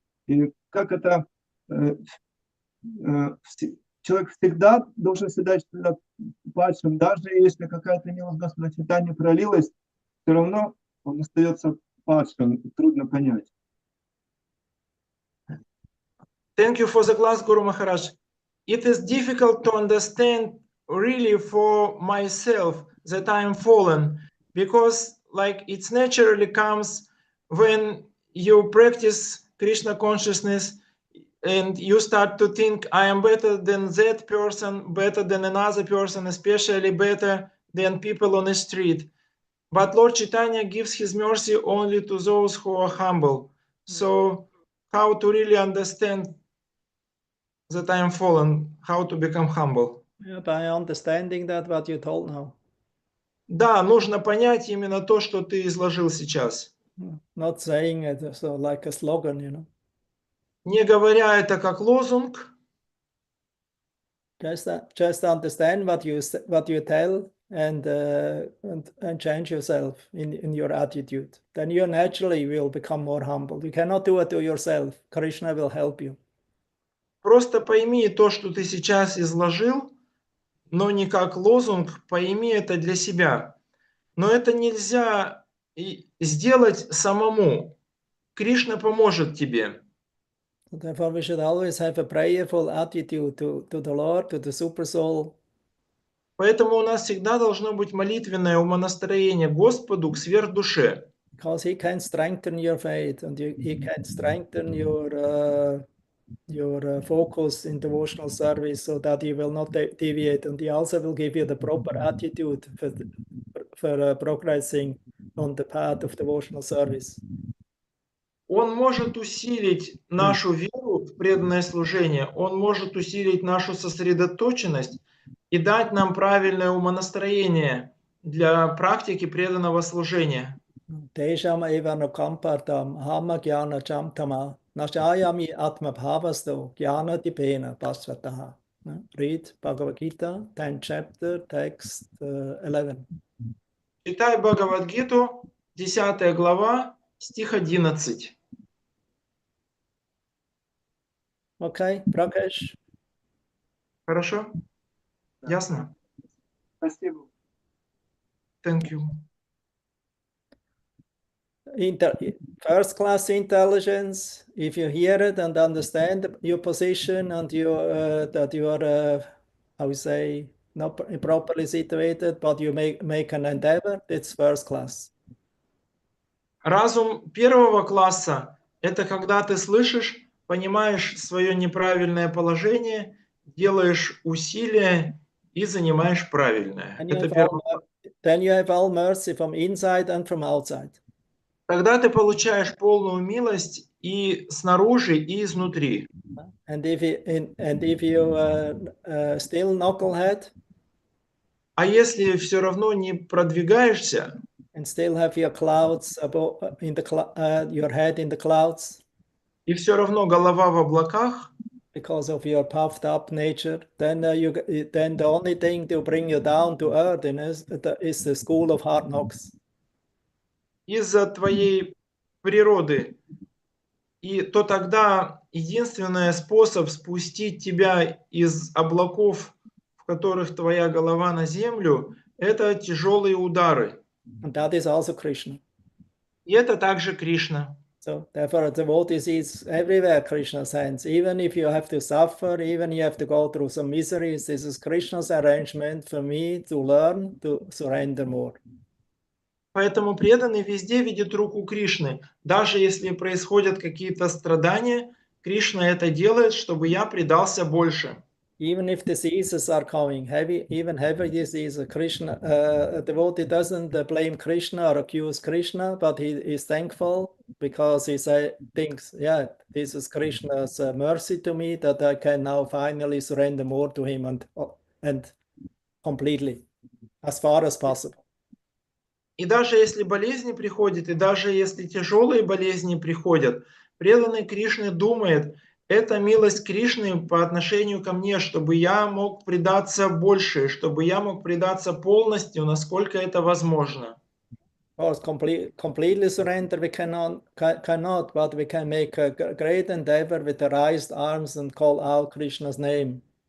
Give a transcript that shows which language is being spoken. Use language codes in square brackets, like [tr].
[ru] И как это человек всегда должен считать себя падшим, даже если какая-то милость Господа Чайтаньи пролилась, все равно он остается падшим, трудно понять. [en] Thank you for the class, Guru Maharaj. It is difficult to understand really for myself that I am fallen, because like it naturally comes when you practice Krishna consciousness, and you start to think, I am better than that person, better than another person, especially better than people on the street. But Lord Chaitanya gives his mercy only to those who are humble. So how to really understand that I am fallen, how to become humble? Yeah, by understanding that what you told now. [ru] Да, нужно понять именно то, что ты изложил сейчас. [en] Not saying it so like a slogan, you know. [ru] Не говоря это как лозунг, [en] Just understand what you tell and change yourself in your attitude. Then you naturally will become more humble. You cannot do it to yourself. Krishna will help you. [ru] просто пойми то, что ты сейчас изложил, но не как лозунг, пойми это для себя. Но это нельзя сделать самому. Кришна поможет тебе. [en] Therefore, we should always have a prayerful attitude to the Lord, to the Super Soul. [ru] Поэтому у нас всегда должно быть молитвенное умонастроение Господу к сверхдуше. [en] Because He can strengthen your faith and He can strengthen your focus in devotional service so that you will not deviate, and He also will give you the proper attitude for progressing on the path of devotional service. [ru] Он может усилить нашу веру в преданное служение, Он может усилить нашу сосредоточенность и дать нам правильное умонастроение для практики преданного служения. [sa] Tesham evano kampartam hama jnana chamtama nashayami atma bhavasto jnana dipena pasvataha. [en] Read Bhagavad Gita, 10th chapter, text 11. [ru] Читай Бхагавад-гиту, 10 глава, стих 11. [en] Okay, Prakash. [ru] Хорошо? Ясно? Спасибо. [en] Thank you. First class intelligence, if you hear it and understand your position and that you are, I would say, not properly situated, but you make an endeavor, it's first class. [ru] Разум первого класса – это когда ты слышишь, понимаешь свое неправильное положение, делаешь усилия и занимаешь правильное. Это первый класс. [en] Then you have all mercy from inside and from outside. [ru] Тогда ты получаешь полную милость и снаружи, и изнутри. [en] And if you still knucklehead, [ru] а если все равно не продвигаешься, [en] and still have your clouds above, your head in the clouds, [ru] и все равно голова в облаках, [en] because of your puffed up nature, then the only thing to bring you down to earth is the school of hard knocks. [ru] из-за твоей природы, то тогда единственный способ спустить тебя из облаков, в которых твоя голова на землю, это тяжелые удары. [en] And that is also Krishna. [ru] И это также Кришна. [en] So therefore, devotees is everywhere Krishna sends. Even if you have to suffer, even you have to go through some miseries, this is Krishna's arrangement for me to learn to surrender more. [ru] Поэтому преданный везде видит руку Кришны. Даже если происходят какие-то страдания, Кришна это делает, чтобы я предался больше. [en] Even if diseases are coming, even heavy diseases, Krishna, a devotee doesn't blame Krishna or accuse Krishna, but he is thankful because he thinks, yeah, this is Krishna's mercy to me that I can now finally surrender more to him and completely, as far as possible. [ru] И даже если болезни приходят, и даже если тяжелые болезни приходят, преданный Кришне думает, это милость Кришны по отношению ко мне, чтобы я мог предаться больше, чтобы я мог предаться полностью, насколько это возможно. [en] Of course, completely surrender we cannot, but we can make a great endeavor with the raised arms and call out Krishna's name.